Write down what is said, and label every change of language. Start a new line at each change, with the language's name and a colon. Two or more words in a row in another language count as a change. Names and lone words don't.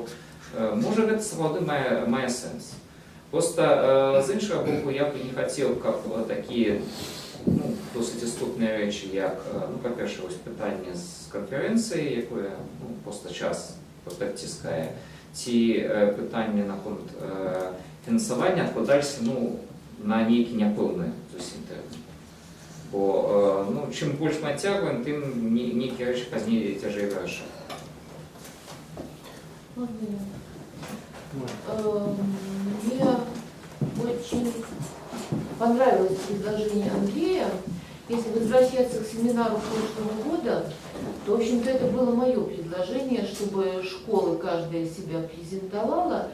Belarusian: Можа, гэта сапраўды мае сэнс. Проста, з іншага боку, я б не хацеў, каб такія досыць істотныя рэчы, як, па-першае, пытанне з канферэнцыі, якое проста час падціскае, ці пытанне наконт фінансавання адкладаліся на нейкі няпэўны зусім тэрмін. Бо чым больш мы адцягваем, тым нейкія рэчы пазней цяжэй вырашаць.
Russian: Мне очень понравилось предложение Андрея. Если возвращаться к семинару прошлого года, то, в общем-то, это было мое предложение, чтобы школы каждая себя презентовала.